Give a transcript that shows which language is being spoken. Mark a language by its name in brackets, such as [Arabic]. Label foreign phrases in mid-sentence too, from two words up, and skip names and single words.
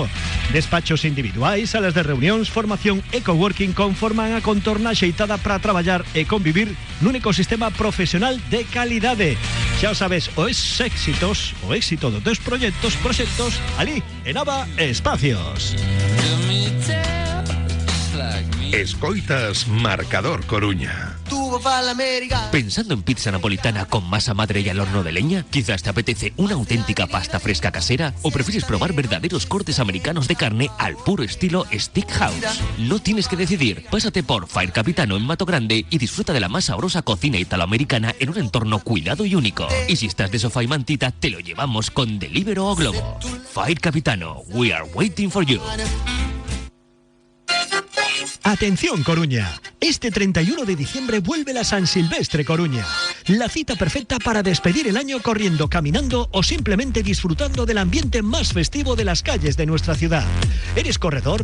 [Galician] Despachos individuais, salas de reunións, formación e coworking conforman a contorna xeitada para traballar e convivir nun ecosistema profesional de calidade. Xa o sabes, o éxito dos teus proxectos ali en Aba Espacios. Escoitas Marcador Coruña. [Spanish] ¿Pensando en pizza napolitana con masa madre y al horno de leña? ¿Quizás te apetece una auténtica pasta fresca casera? ¿O prefieres probar verdaderos cortes americanos de carne al puro estilo Steakhouse? No tienes que decidir. Pásate por Fire Capitano en Mato Grande y disfruta de la más sabrosa cocina italoamericana en un entorno cuidado y único. Y si estás de sofá y mantita, te lo llevamos con Deliveroo o Globo. [English] Fire Capitano, we are waiting for you. [Spanish] Atención Coruña, este 31 de diciembre vuelve la San Silvestre Coruña, la cita perfecta para despedir el año corriendo, caminando o simplemente disfrutando del ambiente más festivo de las calles de nuestra ciudad. ¿Eres corredor?